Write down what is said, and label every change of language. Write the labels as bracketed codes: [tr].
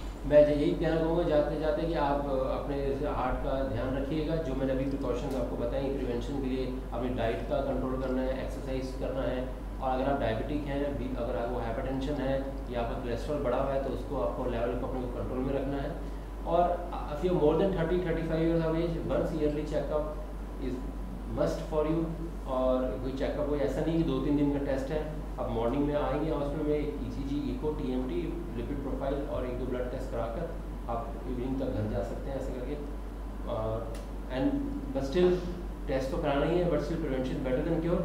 [hi] मैं यही कहना चाहूँगा जाते जाते कि आप अपने हार्ट का ध्यान रखिएगा, जो मैंने अभी प्रिकॉशंस आपको बताई प्रिवेंशन के लिए। अपनी डाइट का कंट्रोल करना है, एक्सरसाइज करना है, और अगर आप डायबिटिक हैं, अगर आपको हाइपरटेंशन है या आपका कोलेस्ट्रॉल बढ़ा हुआ है, तो उसको आपको लेवल को अपने को कंट्रोल में रखना है। और [en] if you are more than 30-35 years of age, once yearly checkup is must for you। [hi] और कोई चेकअप कोई ऐसा नहीं कि 2-3 दिन का टेस्ट है, आप मॉर्निंग में आएंगे हॉस्पिटल में, ECG, eco, TMT, lipid profile और 1-2 ब्लड टेस्ट कराकर आप इवनिंग तक घर जा सकते हैं ऐसे करके। [en] and but still test [hi] तो कराना ही है, [en] But still prevention better than cure.